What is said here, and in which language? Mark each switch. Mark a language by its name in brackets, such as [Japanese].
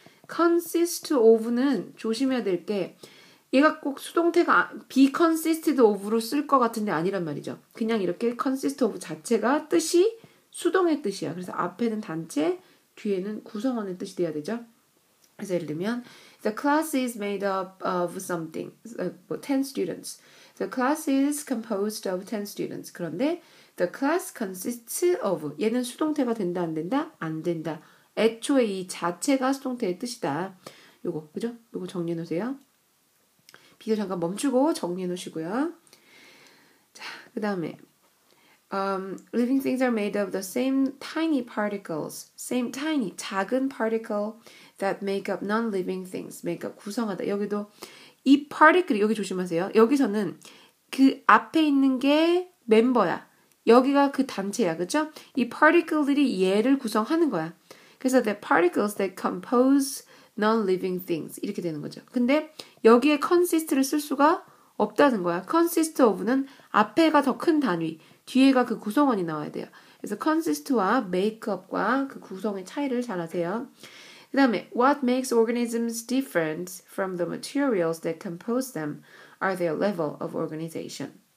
[Korean] consist of는 조심해야 될 게 얘가 꼭 수동태가 be consisted of로 쓸 것 같은데 아니란 말이죠. 그냥 이렇게 consist of 자체가 뜻이 수동의 뜻이야. 그래서 앞에는 단체, 뒤에는 구성원의 뜻이 돼야 되죠. 그래서 예를 들면 [English] The class is made up of something. 10 students. The class is composed of 10 students. [Korean] 그런데 [English] The class consists of. [Korean] 얘는 수동태가 된다, 안 된다? 안 된다. 애초에 이 자체가 수동태의 뜻이다. 요거, 그죠? 요거 정리해 놓으세요. 비교 잠깐 멈추고 정리해 놓으시고요. 자, 그 다음에 [English] living things are made of the same tiny particles. Same tiny, 작은 particle that make up non-living things. make up, 구성하다. [Korean] 여기도 이 particle, 여기 조심하세요. 여기서는 그 앞에 있는 게 멤버야. 여기가 그 단체야. 그죠? 이 particle들이 얘를 구성하는 거야. 그래서 [English] the particles that compose non-living things [Korean] 이렇게 되는 거죠. 근데 여기에 consist를 쓸 수가 없다는 거야. consist of는 앞에가 더 큰 단위, 뒤에가 그 구성원이 나와야 돼요. 그래서 consist와 make up과 그 구성의 차이를 잘 아세요. 그 다음에 [English] what makes organisms different from the materials that compose them are their level of organization.